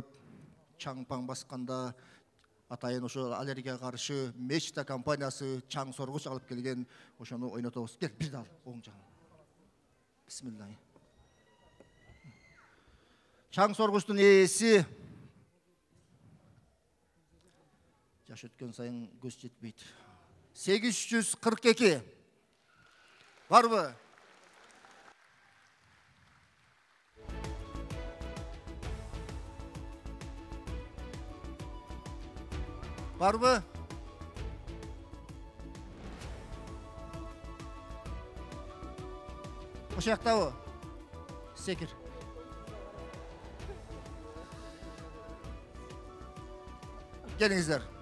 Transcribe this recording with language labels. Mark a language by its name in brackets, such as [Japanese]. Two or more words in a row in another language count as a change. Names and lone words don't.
[Kyrgyz] Чаң-паң басканда атайын ошо аллергияга каршы Мечта компаниясы чаң соргуч алып келген. Ошону ойнотобуз. Кел, бир дал оң жагына. Бисмилла. Чаң соргучтун ээси жаш өткөн сайын көз жетпейт. 842. Barбы? Barбы? Ошо жактабы? Секир. Келиңиздер.